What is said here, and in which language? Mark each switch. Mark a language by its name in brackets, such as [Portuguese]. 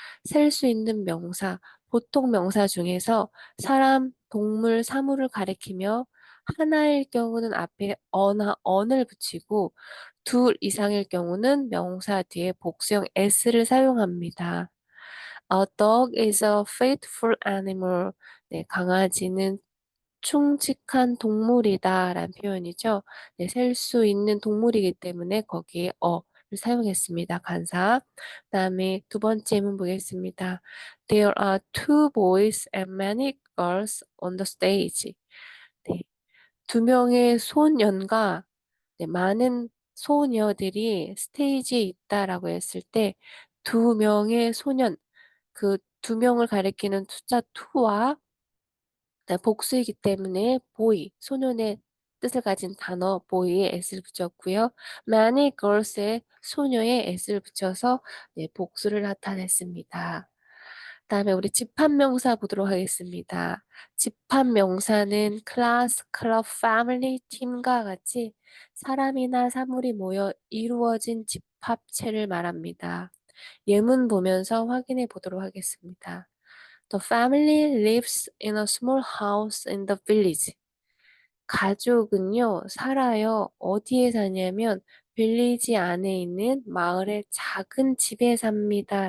[Korean] 셀 수 있는 명사, 보통 명사 중에서 사람, 동물, 사물을 가리키며 하나일 경우는 앞에 어나 언을 붙이고 둘 이상일 경우는 명사 뒤에 복수형 s를 사용합니다. [English] A dog is a faithful animal. [Korean] 네, 강아지는 충직한 동물이다 라는 표현이죠. 네, 셀 수 있는 동물이기 때문에 거기에 어를 사용했습니다. 간사. 그다음에 두 번째 질문 보겠습니다. [English] There are two boys and many girls on the stage. [Korean] 네, 두 명의 소년과 네, 많은 소녀들이 스테이지에 있다라고 했을 때 두 명의 소년, 그 두 명을 가리키는 숫자 2와 복수이기 때문에 boy, 소년의 뜻을 가진 단어 boy에 s를 붙였고요. [English] many girls [Korean] 에 소녀에 s를 붙여서 네, 복수를 나타냈습니다. 그다음에 우리 집합명사 보도록 하겠습니다. 집합명사는 class, club, family, team과 같이 사람이나 사물이 모여 이루어진 집합체를 말합니다. 예문 보면서 확인해 보도록 하겠습니다. [English] The family lives in a small house in the village. [Korean] 가족은요, 살아요. 어디에 사냐면, 빌리지 안에 있는 마을의 작은 집에 삽니다.